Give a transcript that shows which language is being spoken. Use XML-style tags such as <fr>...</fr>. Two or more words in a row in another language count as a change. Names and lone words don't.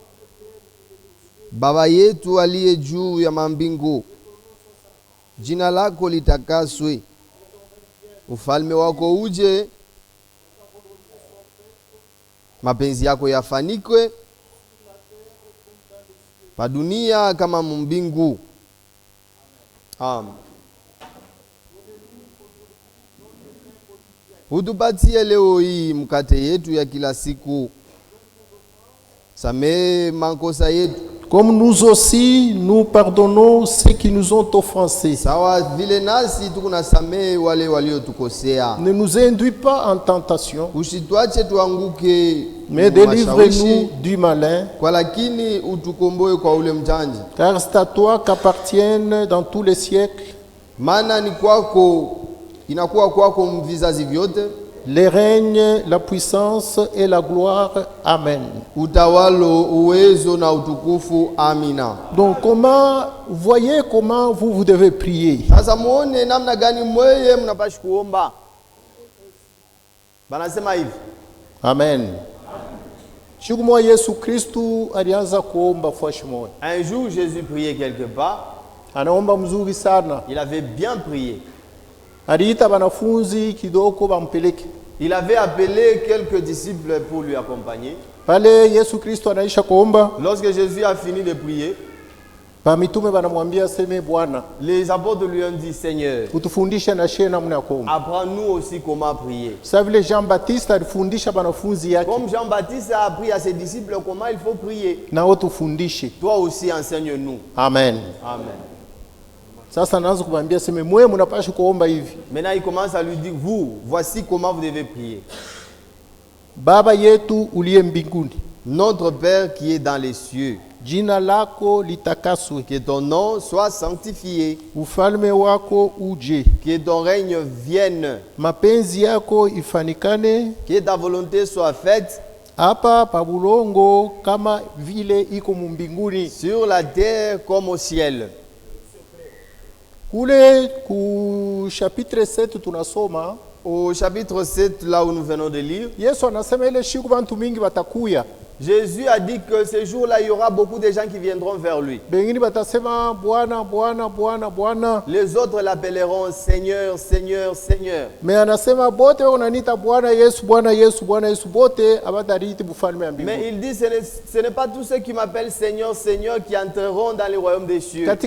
<sw>Baba yetu aliye juu ya mambingu, jina lako litakaswe, ufalme wako uje, mapenzi yako yafanikwe pa dunia kama mbingu. Amen. Utupatie leo hii mkate yetu ya kila siku. Samehe makosa yetu</sw> <fr>Comme nous aussi, nous pardonnons ceux qui nous ont offensés.</fr> <sw>sawa vile nasi tukunasamehe wale waliotukosea.</sw> <fr>Ne nous induis pas en tentation,</fr> <sw>Usitwache tuanguke</sw> <fr>mais délivre-nous du malin,</fr> <sw>kwa lakini utukomboe kwa ule mjanja.</sw> <fr>car c'est à toi qu'appartiennent dans tous les siècles</fr> <sw>Maana ni kwako, inakuwa kwako vizazi vyote,</sw> <fr>les règnes, la puissance et la gloire. Amen.</fr> <sw>utawalo, uwezo na utukufu. Amina.</sw> <fr>Donc voyez comment vous devez prier.</fr> <sw>Sasa muone namna gani mweye mnapashi kuomba. Banasema hivi. Amen. Siku moja Yesu Kristu alianza kuomba fashi moja.</sw> <fr>Un jour Jésus priait quelque part,</fr> <sw>Anaomba mzuri sana.</sw> <fr>il avait bien prié.</fr> <sw>Aliita wanafunzi kidogo wampeleke.</sw> <fr>Il avait appelé quelques disciples pour lui accompagner.</fr> <sw>Pale Yesu Kristu anaisha kuomba,</sw> <fr>Lorsque Jésus a fini de prier, Les apôtres lui ont dit, Seigneur, apprends-nous aussi comment prier. Comme Jean-Baptiste a appris à ses disciples comment il faut prier. Toi aussi enseigne-nous. Amen. Amen. Maintenant il commence à lui dire, voici comment vous devez prier.</fr> <sw>Baba yetu uliye mbinguni,</sw> <fr>notre Père qui est dans les cieux,</fr> <sw>jina lako litakaswe,</sw> <fr>que ton nom soit sanctifié,</fr> <sw>ufalme wako uje,</sw> <fr>que ton règne vienne,</fr> <sw>mapenzi yako ifanikane,</sw> <fr>que ta volonté soit faite</fr> <sw>hapa pa bulongo kama vile iko mbinguni,</sw> <fr>sur la terre comme au ciel.</fr> <sw>Kule ku chapitre 7 tunasoma,</sw> <fr>au chapitre 7 là où nous venons de lire,</fr> <sw>Yesu anasema ile siku bantu mingi batakuya.</sw> <fr>Jésus a dit que ce jour-là, il y aura beaucoup de gens qui viendront vers lui. Les autres l'appelleront Seigneur, Seigneur, Seigneur. Mais il dit, ce n'est pas tous ceux qui m'appellent Seigneur, Seigneur qui entreront dans le royaume des cieux.</fr>